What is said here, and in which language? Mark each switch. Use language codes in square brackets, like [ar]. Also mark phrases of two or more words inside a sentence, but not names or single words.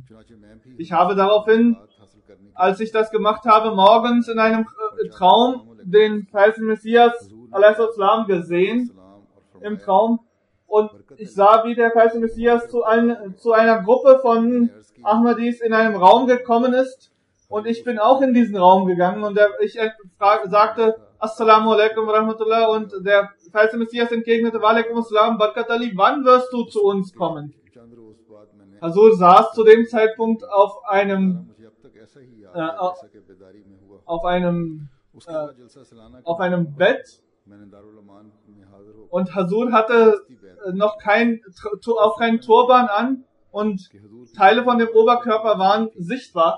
[de] Ich habe daraufhin, als ich das gemacht habe, morgens in einem Traum den falschen Messias a.s. gesehen, im Traum, und ich sah, wie der falsche Messias zu einer Gruppe von Ahmadis in einem Raum gekommen ist, und ich bin auch in diesen Raum gegangen, und ich sagte, [ar] السلام عليكم ورحمة الله, [de] und der falsche Messias entgegnete, [ar] وعليكم السلام, [de] Barkat Ali, wann wirst du zu uns kommen? Hazur saß zu dem Zeitpunkt auf einem Bett, und Hazur hatte noch keinen Turban an und Teile von dem Oberkörper waren sichtbar.